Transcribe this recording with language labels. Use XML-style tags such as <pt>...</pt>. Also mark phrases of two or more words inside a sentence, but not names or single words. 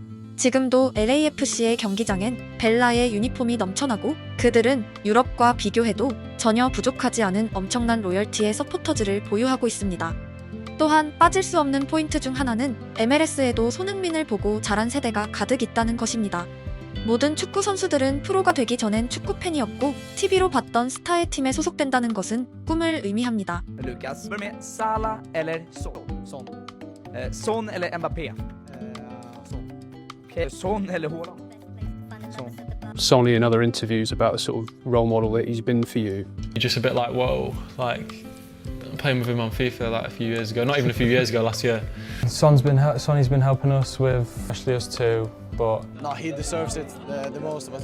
<ko>지금도 LAFC의 경기장엔 벨라의 유니폼이 넘쳐나고, 그들은 유럽과 비교해도 전혀 부족하지 않은 엄청난 로열티의 서포터즈를 보유하고 있습니다. 또한 빠질 수 없는 포인트 중 하나는 MLS에도 손흥민을 보고 자란 세대가 가득 있다는 것입니다. 모든 축구 선수들은 프로가 되기 전엔 축구 팬이었고 TV로 봤던 스타의 팀에 소속된다는 것은 꿈을 의미합니다.</ko> <sv>Lucas, börjar med Salah eller Son? Son. Son eller Mbappé? Son. Okay. Son eller Haaland? Son.</sv> <en>Sonny in other interviews about the sort of role model that he's been for you. You're just a bit like, whoa, like playing with him on FIFA like a few years ago, not even a few years ago, last year. Sonny's been helping us with, especially us two, but no, he deserves it the most of us.</en>